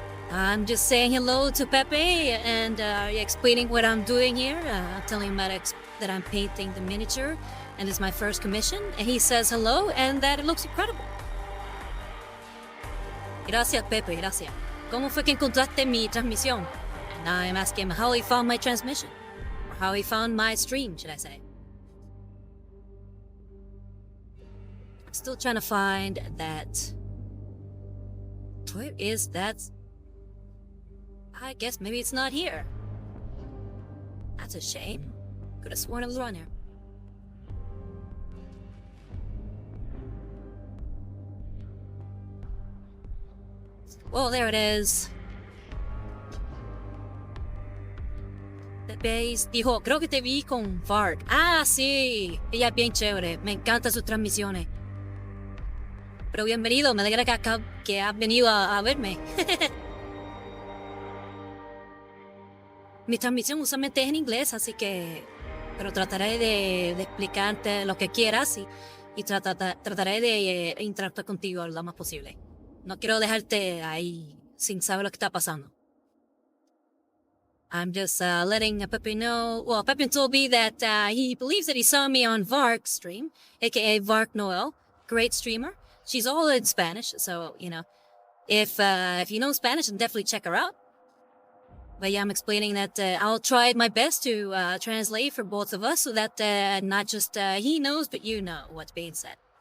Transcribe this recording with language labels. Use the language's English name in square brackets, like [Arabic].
[English] I'm just saying hello to Pepe and explaining what I'm doing here. Telling him that I'm painting the miniature and it's my first commission. And he says hello and that it looks incredible. [Spanish] Gracias, Pepe, gracias. ¿Cómo fue que encontraste mi transmisión? [English] And I'm asking him how he found my transmission. Or how he found my stream, should I say. Still trying to find that. Where is that? I guess maybe it's not here. That's a shame. Could have sworn it was around here. Oh, there it is. [Spanish] Pepe dijo, creo que te vi con Vark. Ah, sí. Ella es bien chévere. Me encantan sus transmisiones. Pero bienvenido, me alegra que has venido a verme. Mi transmisión usualmente es en inglés, así que... Pero trataré de explicarte lo que quieras y trataré de interactuar contigo lo más posible. No quiero dejarte ahí sin saber lo que está pasando. [English] I'm just letting Pepe know... Well, Pepe told me that he believes that he saw me on Vark's stream, aka Vark Noel, great streamer. She's all in Spanish, so, you know, if you know Spanish, then definitely check her out. But yeah, I'm explaining that I'll try my best to translate for both of us so that not just he knows, but you know what's being said.